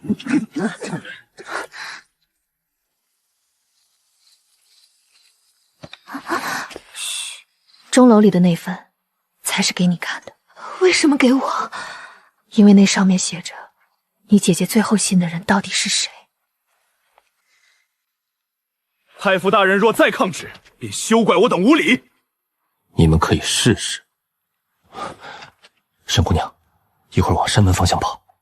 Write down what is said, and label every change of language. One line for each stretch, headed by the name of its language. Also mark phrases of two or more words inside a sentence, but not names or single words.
Chinese: 噓，鐘樓裡的那份才是給你看的。為什麼給我？因為那上面寫着，你姐姐最後信的人到底是誰？太傅大人若再抗旨，便休怪我等無禮。你們可以試試。沈姑娘，一會兒往山門方向跑。